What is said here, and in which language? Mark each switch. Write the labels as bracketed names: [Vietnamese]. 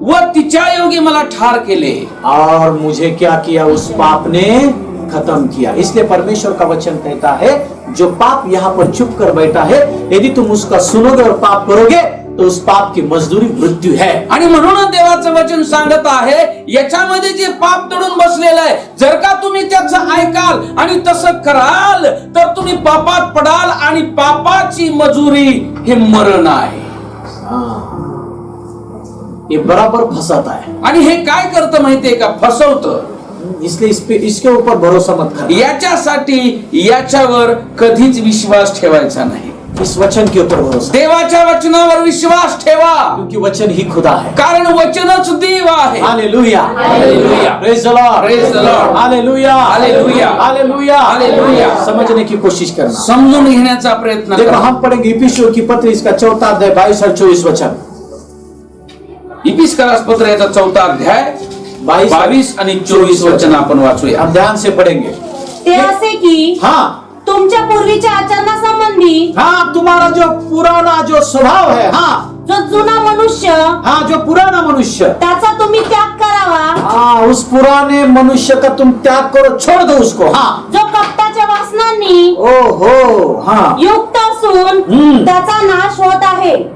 [Marathi] व तिच्या योगे मला ठार केले। [Hindi] और मुझे क्या किया? उस पाप ने खत्म किया। इसलिए परमेश्वर का वचन कहता है जो पाप यहाँ पर चुप कर बैठा है, यदि तुम उसका सुनोगे और पाप करोगे तो उस पाप की मजदूरी मृत्यू है। [Marathi] आणि म्हणून देवाचं वचन सांगत आहे याच्यामध्ये जे पाप दडून बसलेलं आहे, जर का तुम्ही त्याचं ऐकाल आणि तसं कराल तर तुम्ही पापात पडाल आणि पापाची मजुरी हे मरण आहे। [Hindi] ये बराबर फंसाता है। [Marathi] आणि हे काय करतं माहितीये का? फसवतं। [Hindi] इसलिए इसके ऊपर भरोसा मत कर। [Marathi] याच्यासाठी याच्यावर कधीच विश्वास ठेवायचा नाही। [Hindi] इस वचन के ऊपर भरोसा, [Marathi] देवाच्या वचनावर विश्वास ठेवा, [Hindi] क्योंकि वचन ही खुदा है। [Marathi] कारण वचनच देव आहे। [English] Hallelujah, hallelujah, praise the Lord, praise the Lord, hallelujah, hallelujah, hallelujah, hallelujah. [Hindi] समझने की कोशिश करना, [Marathi] समजून घेण्याचा प्रयत्न [Hindi] देखो, [Marathi] करा। [Hindi] हम पढ़ेंगे इफिसियों की पत्री इसका 4 अध्याय 22 और 24 वचन। [Marathi] इफिसियोस पत्र याचा 4 अध्याय 22 आणि 24 वचन आपण वाचूया। [Hindi] हम ध्यान से पढ़ेंगे। [Marathi] ते असे की [Hindi] हाँ, [Marathi] तुमच्या पूर्वीच्या आचरणासंबंधी [Hindi] हाँ, तुम्हारा जो पुराना जो स्वभाव है, हाँ, [Marathi] जो जुना मनुष्य [Hindi] हाँ, जो पुराना मनुष्य, [Marathi] त्याचा तुम्ही त्याग करावा, [Hindi] हाँ, उस पुराने मनुष्य का तुम त्याग करो, छोड़ दो उसको। हाँ, [Marathi] जो कपटाच्या वासनांनी [Hindi] ओहो, हाँ, [Marathi] युक्त असून त्याचा नाश होत आहे।